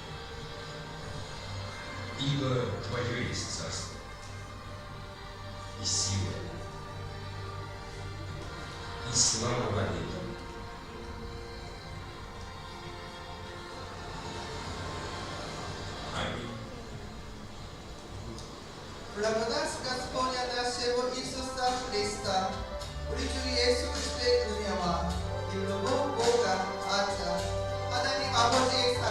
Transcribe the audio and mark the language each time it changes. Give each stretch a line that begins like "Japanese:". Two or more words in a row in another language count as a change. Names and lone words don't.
Russian: Ибо Твое есть царство, и сила, и слава вовеки. Аминь. Благодарность Господня нашего Иисуса Христа,
Korean: 우리 주 예수 그리스도의 은혜와 이
Russian: любов Бога Отца,
Korean: 하나님 아버지의